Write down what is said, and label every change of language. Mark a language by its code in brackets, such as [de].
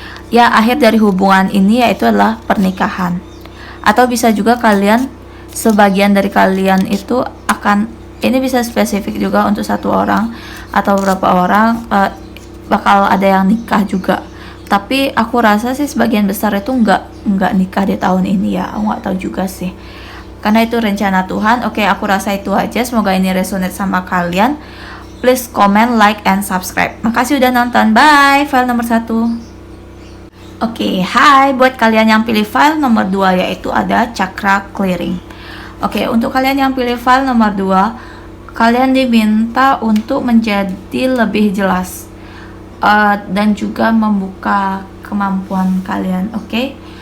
[id] Ya, akhir dari hubungan ini yaitu adalah pernikahan. Atau bisa juga kalian, sebagian dari kalian itu akan, ini bisa spesifik juga untuk satu orang atau beberapa orang, bakal ada yang nikah juga. Tapi aku rasa sih sebagian besar itu nggak nikah di tahun ini ya. Aku nggak tahu juga sih, karena itu rencana Tuhan. Oke, aku rasa itu aja. Semoga ini resonate sama kalian. [en] Please comment, like, and subscribe. [id] Makasih udah nonton. Bye. File nomor 1. Oke, hai. Buat kalian yang pilih file nomor 2, yaitu ada chakra clearing. Oke, untuk kalian yang pilih file nomor 2, kalian diminta untuk menjadi lebih jelas. Dan juga membuka kemampuan kalian, oke?